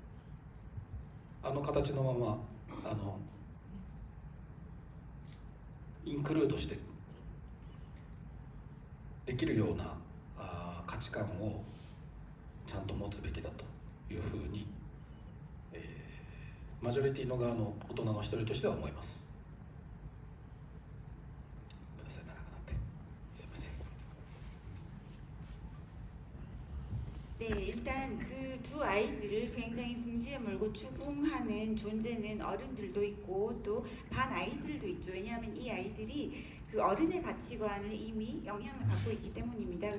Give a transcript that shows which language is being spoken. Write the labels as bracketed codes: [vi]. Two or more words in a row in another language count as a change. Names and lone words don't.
[ja] 形のままインクルードしてできるような価値観をちゃんと持つべきだというふうに、マジョリティの側の大人の一人としては思います。ごめんなさい、長くなってすいません。 [ko] 네, 일단 그 두 아이들을 굉장히 궁지에 몰고 추궁하는 존재는 어른들도 있고 또 반 아이들도 있죠. 왜냐하면 이 아이들이 그 어른의 가치관을 이미 영향을 받고 있기 때문입니다.